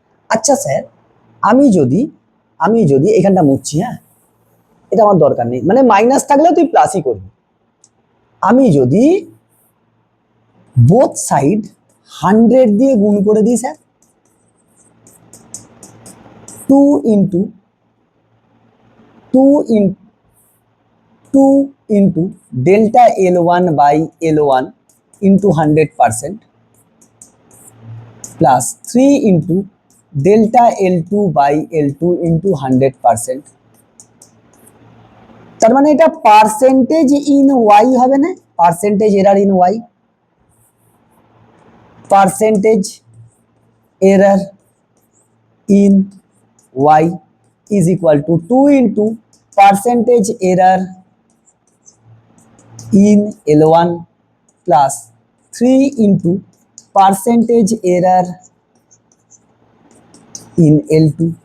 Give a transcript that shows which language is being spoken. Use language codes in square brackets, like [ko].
[bn] আচ্ছা স্যার আমি যদি এখানটা মুছছি, হ্যাঁ এটা আমার দরকার নেই, মানে মাইনাস থাকলেও তুই প্লাসই করবি। আমি যদি বোথ সাইড 100 দিয়ে গুণ করে দিই sir, [en] 2 into 2 in 2 into delta L1 by L1 into 100% plus 3 into delta L2 by L2 into 100%। [bn] তার মানে এটা পার্সেন্টেজ ইন ওয়াই হবে না, [en] Percentage error in Y, percentage error in Y is equal to 2 into percentage error in L1 plus 3 into percentage error in L2।